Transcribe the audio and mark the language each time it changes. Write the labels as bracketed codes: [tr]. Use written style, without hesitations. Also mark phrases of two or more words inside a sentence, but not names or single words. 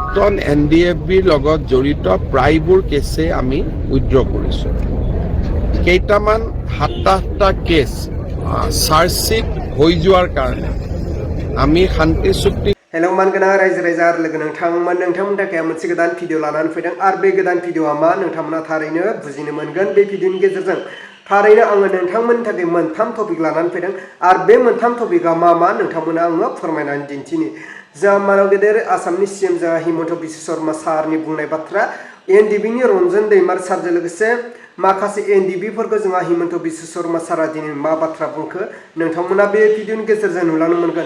[as] প্ৰাক্তন NDFBৰ লগত জড়িত প্ৰায়বোৰ কেছে আমি উইথড্ৰ কৰিছোঁ। কেইটামান 7-8টা কেছ চাৰ্জশ্বিট হৈ যোৱাৰ কাৰণে আমি শান্তি চুক্তি [brx] हेलौ मानगोनां रायजो राजा आरो लोगो नोंथांमोननि थाखाय मोनसे गोदान भिडिअ लानानै फैदों आरो बे गोदान भिडिअआ मा नोंथांमोना थारैनो बुजिनो मोनगोन। बे भिडिअनि गेजेरजों थारैनो आङो नोंथांमोननि थाखाय मोनथाम टपिक लानानै फैदों आरो बे मोनथाम टपिकआ मा नोंथांमोना आङो फोरमायनानै दिन्थिनि। जा मानव गेदेर आसामनि CM जा हिमन्त बिश्व शर्मा सारनि बुंनाय बाथ्रा NDBनि रन्जन दैमारी सारजों लोगोसे माखासे NDBफोरखौ जोंहा हिमन्त बिश्व शर्मा सारा दिनै मा बाथ्रा बुंखो नोंथांमोना बे भिडिअनि गेजेरजों नुलांनो मोनगोन।